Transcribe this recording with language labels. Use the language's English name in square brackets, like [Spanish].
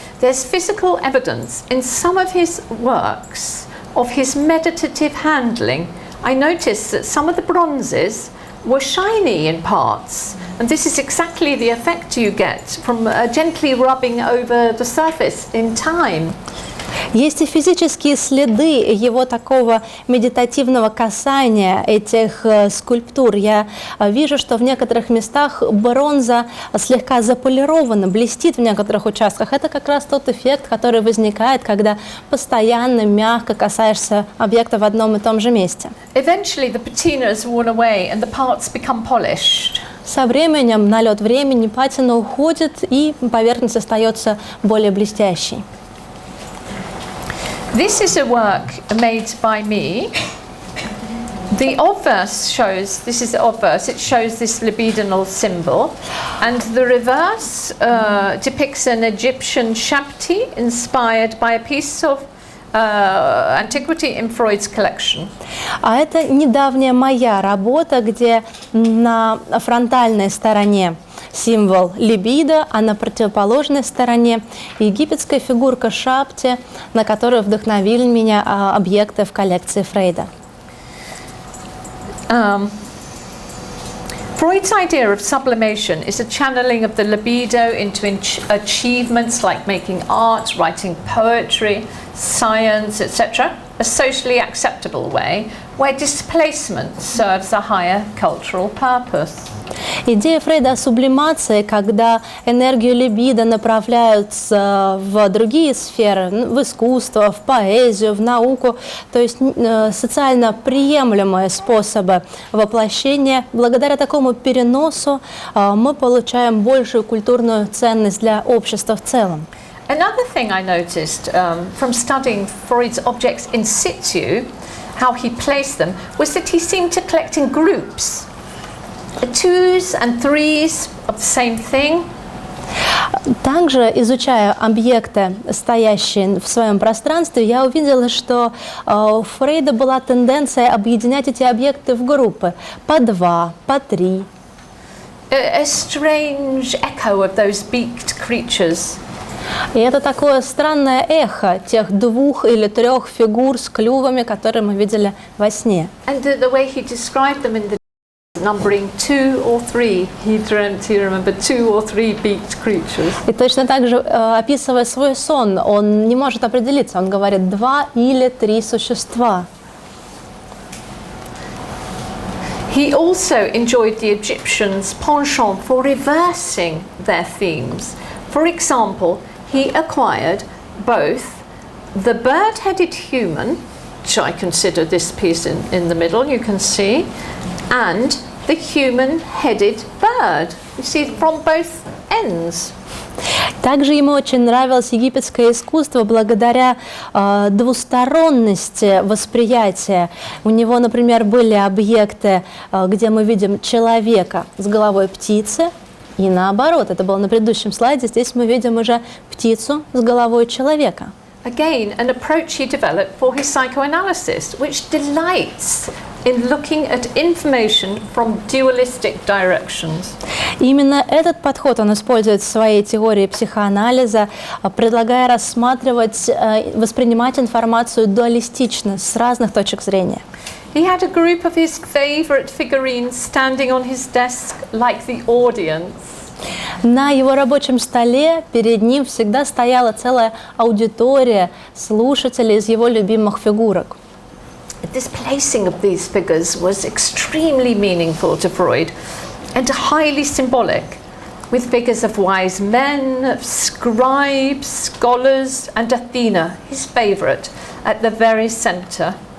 [English] There's physical evidence in some of his works of his meditative handling. I noticed that some of the bronzes were shiny in parts, and this is exactly the effect you get from gently rubbing over the surface in time. [Russian] Есть и физические следы его такого медитативного касания этих скульптур. Я вижу, что в некоторых местах бронза слегка заполирована, блестит в некоторых участках. Это как раз тот эффект, который возникает, когда постоянно мягко касаешься объекта в одном и том же месте. [English] Eventually the patina is worn away and the parts become polished. [Russian] Со временем, налет времени, патина уходит, и поверхность остается более блестящей. [English] This is a work made by me. The obverse shows, this is the obverse, it shows this libidinal symbol, and the reverse depicts an Egyptian shabti inspired by a piece of antiquity in Freud's collection. [Russian] А это недавняя моя работа, где на фронтальной стороне символ либидо, а на противоположной стороне египетская фигурка шапти, на которую вдохновили меня объекты в коллекции Фрейда. [English] Freud's idea of sublimation is a channeling of the libido into achievements like making art, writing poetry, science, etc., a socially acceptable way where displacement serves a higher cultural purpose. [Russian] Идея Фрейда о сублимации, когда энергию либидо направляют в другие сферы, в искусство, в поэзию, в науку, то есть социально приемлемые способы воплощения. Благодаря такому переносу мы получаем большую культурную ценность для общества в целом. [English] Another thing I noticed from studying Freud's objects in situ, how he placed them, was that he seemed to collect in groups. Twos and threes of the same thing. [Russian] Также, изучая объекты, стоящие в своем пространстве, я увидела, что у Фрейда была тенденция объединять эти объекты в группы по два, по три. [English] A strange echo of those beaked creatures. [Russian] И это такое странное эхо тех двух или трех фигур с клювами, которые мы видели во сне. [English] And the way he described them in the numbering 2 or 3, he remembered 2 or 3 beaked creatures. [Russian] И точно так же, описывая свой сон, он не может определиться, он говорит 2 или 3 существа. [English] He also enjoyed the Egyptians' penchant for reversing their themes. For example, he acquired both the bird-headed human, which I consider this piece in the middle, you can see, and the human-headed bird. You see, from both ends. [Russian] Также ему очень нравилось египетское искусство благодаря двусторонности восприятия. У него, например, были объекты, где мы видим человека с головой птицы, и наоборот, это было на предыдущем слайде, здесь мы видим уже птицу с головой человека. [English] Again, an approach he developed for his psychoanalysis, which delights in looking at information from dualistic directions. [Russian] Именно этот подход он использует в своей теории психоанализа, предлагая рассматривать, воспринимать информацию дуалистично, с разных точек зрения. [English] He had a group of his favorite figurines standing on his desk like the audience. [Russian] На его рабочем столе перед ним всегда стояла целая аудитория слушателей из его любимых фигурок. [English] This placing of these figures was extremely meaningful to Freud and highly symbolic. with figures of wise men, of scribes, scholars, and Athena, his favourite, at the very centre.